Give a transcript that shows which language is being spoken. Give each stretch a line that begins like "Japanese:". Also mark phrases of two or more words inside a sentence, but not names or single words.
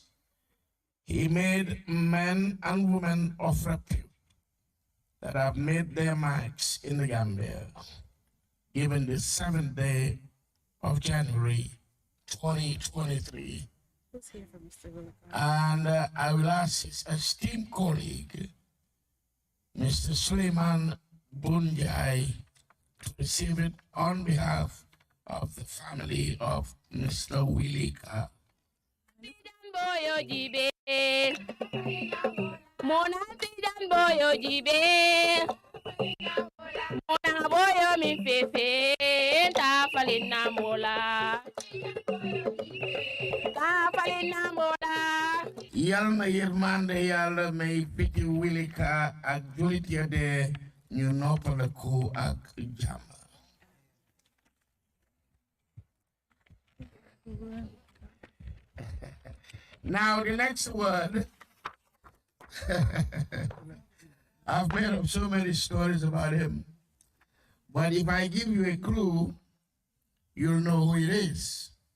English: He made men and women of repute that have made their marks in the Gambia, given the 7th day of January 2023. Let's hear from Mr. Willick. And I will ask his esteemed colleague, Mr. Suleiman Bunjai, to receive it on behalf of the family of Mr. Willie Carr. Boyo jibe, mona tijan boyo jibe, mona boyo mi fefe, ta falina mola, ta falina mola.
Wolof: Yal na yërmande Yàlla may piti Willie Carr ak julit ya de ñu noppaleku ak jàmm.
English: Now the next word, I've made up so many stories about him, but if I give you a clue, you'll know who it is.